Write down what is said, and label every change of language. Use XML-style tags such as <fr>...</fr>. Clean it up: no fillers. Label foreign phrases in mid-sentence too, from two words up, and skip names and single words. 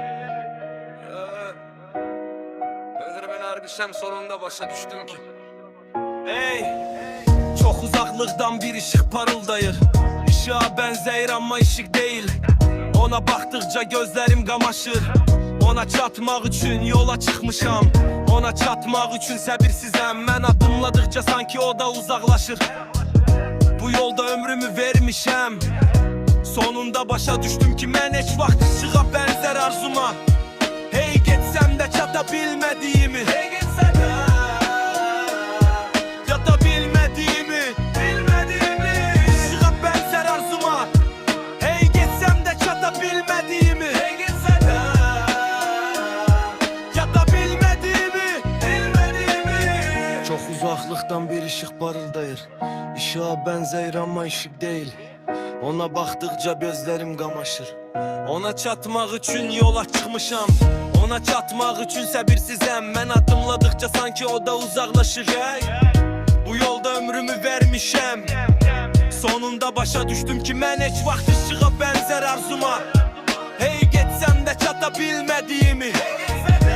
<tr>Öldür beni harbiysem</tr> <az>sonunda başa düştüm ki.</az> <tr>Ey, çok uzaklıktan bir ışık parıldayır. Işığa benzer ama ışık değil. Ona baktıkça gözlerim kamaşır. Ona çatmak için yola çıkmışam. Ona çatmak için səbirsizəm.</tr> <az>Mən adımladıkça sanki o da uzaklaşır. Bu yolda ömrümü vermişəm. Sonunda başa düştüm ki mən heç vaxt</az> <tr>ışığa benzer</tr> <az>arzuma. Hey getsəm də çata bilmədiyimi, hey getsəm də yata bilmədiyimi,</az> <tr>ışığa benzer</tr> <az>arzuma. Hey getsəm də çata bilmədiyimi, hey getsəm də yata bilmədiyimi.</az> <tr>Çok uzaklıktan bir ışık parıldayır. Işığa benzer ama ışık değil. Ona baktıkça gözlerim kamaşır. Ona çatmak için yola çıkmışam. Ona çatmak için səbirsizəm.</tr> <az>Mən adımladıkça sanki o da uzaklaşır. Hey, bu yolda ömrümü vermişəm. Sonunda başa düştüm ki mən heç vaxt</az> <tr>ışığa benzer</tr> <az>arzuma. Hey getsəm də çata bilmədiyimi,</az>